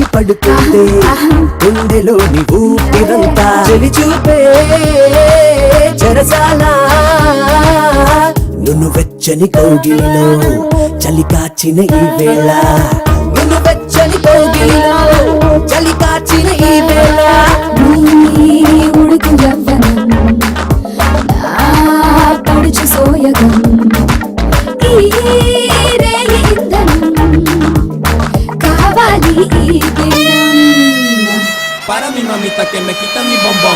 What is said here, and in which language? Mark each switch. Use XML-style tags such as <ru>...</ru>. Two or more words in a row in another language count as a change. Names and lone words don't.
<te>పడుతుంది గుండెలోని ఊపిరంతా చెలి చూపే చెరసాలా నువ్వు వెచ్చని కౌగిలిలో చలి కాచిన ఈ వేళ నువ్వు వెచ్చని కౌగిలిలో చలి కాచిన ఈ వేళ ఉడుకు యవ్వనం నా పడుచు సోయగం కావాలి ఈ</te> <es>Para mi mamita que me quita mi bombón.</es>